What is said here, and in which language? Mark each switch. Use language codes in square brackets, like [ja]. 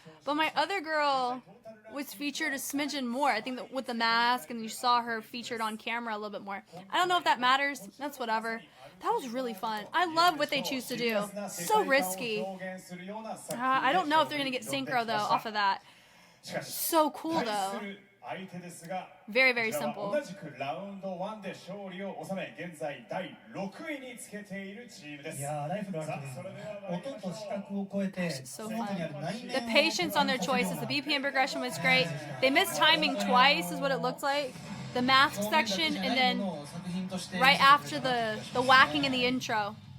[en] But my other girl was featured a smidgen more. I think that with the mask, and you saw her featured on camera a little bit more. I don't know if that matters. That's whatever. That was really fun. I love what they choose to do. So risky. I don't know if they're going to get synchro, though, off of that. So cool, though. Very, very simple. [ja] 同じくラウンド1で勝利を収め現在第6位につけているチームです。いやー、ライフルあると音と視覚を超えて [en] So fun. The patience on their choices. The BPM progression was great. They missed timing twice, is what it looked like. The mask section, and then right after the whacking in the intro.